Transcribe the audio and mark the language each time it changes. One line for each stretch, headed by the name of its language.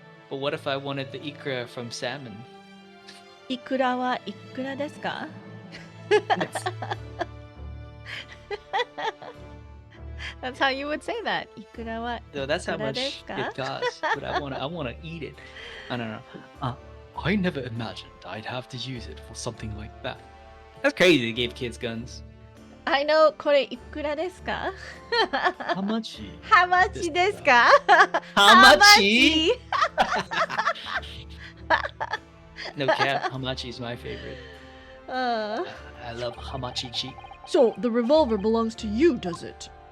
English: But what if I wanted the ikra from salmon?
Japanese: いくらはいくらですか？
English: That's how you would say that.
Japanese: いくらは
English: No, that's how much
Japanese: ですか？
English: it costs. But I wanna eat it. I don't know. I never imagined I'd have to use it for something like that. That's crazy they gave kids guns. I know
Japanese: これいくらですか？
English: How much? How much
Japanese: ですか？
English: How much? No cap, hamachi is my favorite. I love hamachi-chi. So the revolver belongs to you, does it?